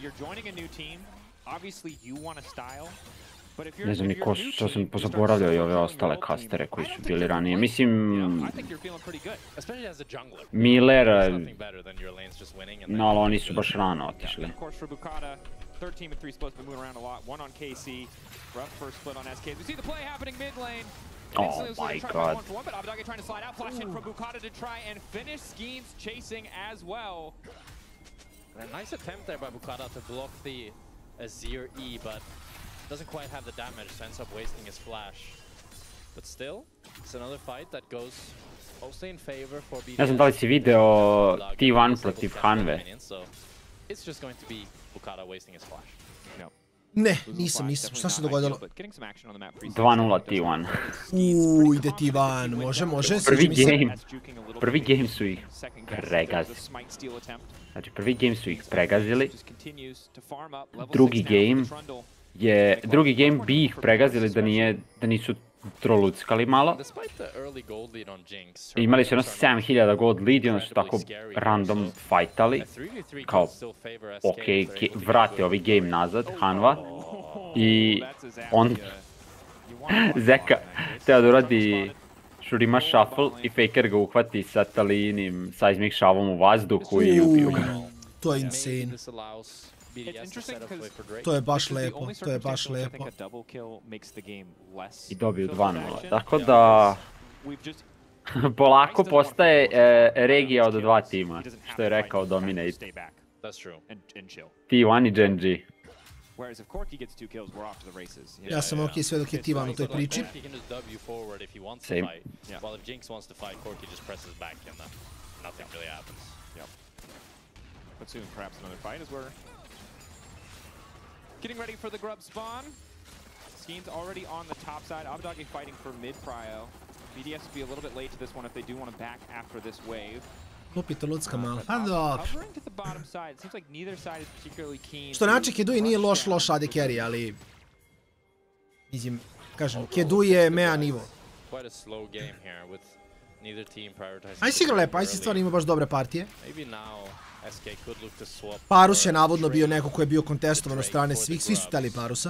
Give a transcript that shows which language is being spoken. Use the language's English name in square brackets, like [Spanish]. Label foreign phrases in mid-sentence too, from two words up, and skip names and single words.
[Serbian] Ne znam ni ko su, što sam pozaboravljao i ove ostale kastere koji su bili ranije. Mislim... Miller... No, ali oni su baš rano otišli. [English] 13 and 3 splits been moving around a lot. One on KC. Rough first split on SK. We see the play happening mid lane. Oh my god. But Abadage trying to slide out. Flash in from Bukata to try and finish. Skeens chasing as well. A nice attempt there by Bukata to block the Azir E, but doesn't quite have the damage, so ends up wasting his flash. But still, it's another fight that goes mostly in favor for BDS. [Serbian] Ne znam da li si video T1 protiv Hanve. [English] It's just going to be Bukata wasting his flash. No. [Serbian] Ne, nisam. Šta se dogodilo? 2-0 T1. Ide T1. Može. Prvi game su ih pregazili. Znači, prvi game su ih pregazili. Drugi game bi ih pregazili da nisu troluckali malo. Imali su 7000 [English] gold lead [Serbian] i onda su tako random fightali. Kao, vrate ovi game nazad, Hanva. I on Zeka teo da uradi Shurima shuffle i Faker ga uhvati sa talinim seismic šavom u vazduhu i ubiju ga. To je insane. To je baš lepo, I dobiju 2-0, tako da polako postaje regija od 2 tima, što je rekao Dominate. T1 i Gen G. Ja sam ok sve dok je T1 u toj priči. [English] Same. Getting ready for the grub spawn. Skeen's already on the top side. Abadagi fighting for mid prio. BDS will be a little bit late to this one if they do want to back after this wave. [Serbian] Lupito lucka malo. Pa dobro. [English] Hovering to the bottom side. It seems like neither side is particularly keen. [Serbian] Što način Kedui nije loš [English] AD carry, [Serbian] ali... Mislim, kažem, Kedui je mea nivo. Aj si igra lepo, aj si stvarno ima baš dobre partije. Parus je navodno bio neko ko je bio kontestovan od strane svih, svi su teli Parusa.